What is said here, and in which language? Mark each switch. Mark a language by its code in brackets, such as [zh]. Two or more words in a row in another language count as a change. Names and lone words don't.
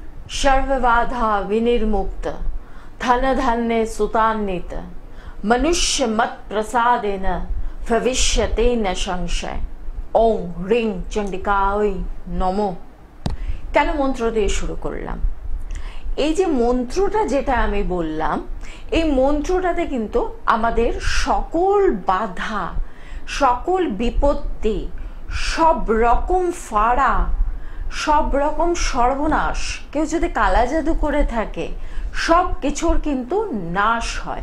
[sa] सर्वबाधा विनिर्मुक्त धन धान्य सुतान्वित मनुष्य मत प्रसादेन भविष्यते न संशय। ओं ह्रीं चंडिकाय नमो। [bn] কেন মন্ত্র দিয়ে শুরু করলাম? এই যে মন্ত্রটা যেটা আমি বললাম, এই মন্ত্রটাতে কিন্তু আমাদের সকল বাধা, সকল বিপত্তি, সব রকম ফাড়া, সব রকম সর্বনাশ, কেউ যদি কালা জাদু করে থাকে সব কিছুর কিন্তু নাশ হয়।